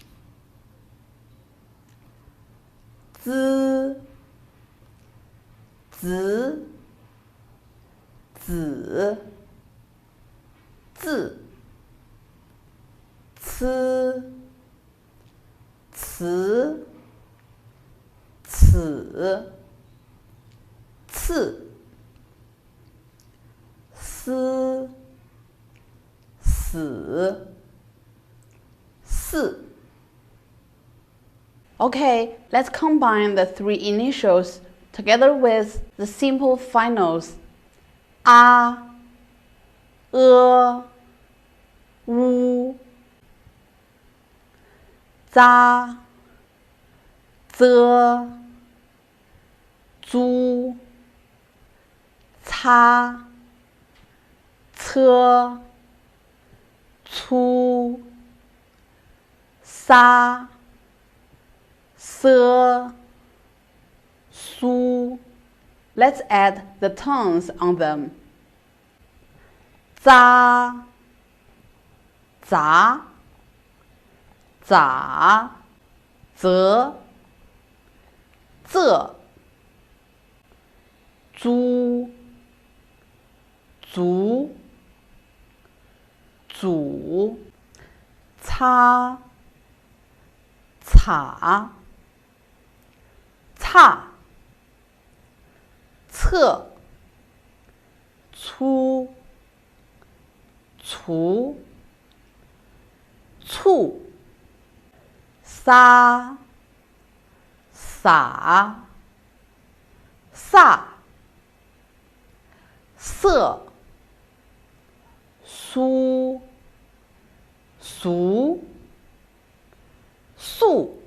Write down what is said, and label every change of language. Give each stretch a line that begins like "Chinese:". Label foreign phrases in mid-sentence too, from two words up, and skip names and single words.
Chinese: Z, z, z, z, c, c, c, c, s, s, s.
English: Okay, let's combine the three initials together with the simple finals a,
Chinese: u, za, ze, zu, ca, ce, cu, sa, se, su.
English: Let's add the tones on them.
Chinese: Za, za, za, ze, ze, zu, zu, zu, ca, ca, ca, ce, cu, cu, cu, sa, sa, sa, se, su, su, su.